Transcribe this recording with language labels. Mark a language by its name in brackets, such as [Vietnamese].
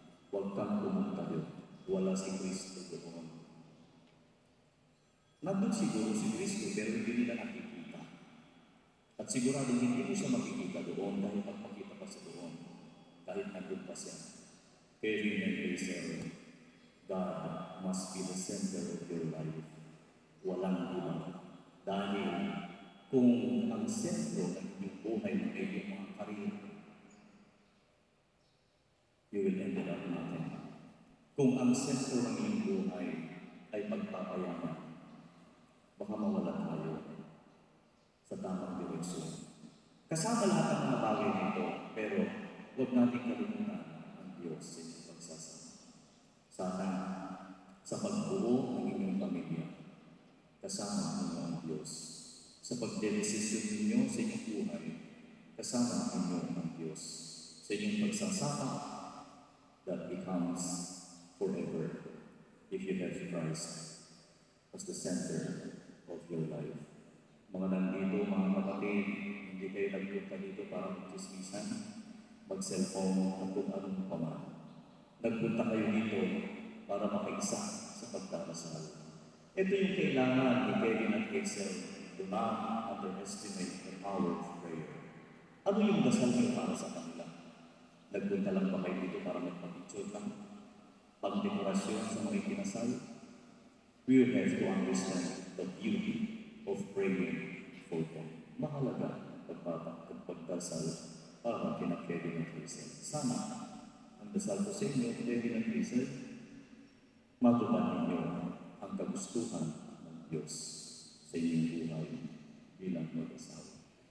[Filipino] Huwag kang pumunta doon. Wala si Kristo doon. Nandun siguro si Kristo, pero hindi nila nakikita. At sigurado hindi mo siya makikita doon dahil magpakita pa sa doon. Kahit nandun pa siya. [English] Kevin and Hazel, God must be the center of your life. [Filipino] Walang iba. Dahil kung ang sentro ng inyong buhay ay yung mga karir, [English] you will end up nothing. [Filipino] Kung ang sentro ng inyong buhay ay pagpapayaman, baka mawala tayo sa tamang direksyon. Kasama lahat ng mga bagay nito, pero huwag natin kalimutan ang Diyos sa inyong pagsasama. Sana sa pagbuo ng inyong pamilya, kasama ninyo ang Diyos. Sa pagdedesisyon ninyo sa inyong buhay, kasama ninyo ang Diyos. Sa inyong pagsasama, [English] that becomes forever if you have Christ as the center of your life. [Filipino] Mga nandito, mga kapatid, hindi kayo nagpunta dito para mag-chismisan, mag-cellphone, at kung anong paman. Nagpunta kayo dito para makaisa sa pagdadasal. Ito yung kailangan ni Kevin at Hazel, [English] do not underestimate the power of prayer. [Filipino] Ano yung dasal niyo para sa kanila? Nagpunta lang ba kayo dito para magpapicture lang? Pang-dekorasyon sa mga ikinasal? [English] We have to understand the beauty of praying for them. [Filipino] Mahalaga pagdasal para kina Kevin at Hazel. Sana ang dasal ko sa inyo, Kevin at Hazel, matupad ninyo ang kagustuhan ng Diyos sa inyong buhay bilang mag-asawa.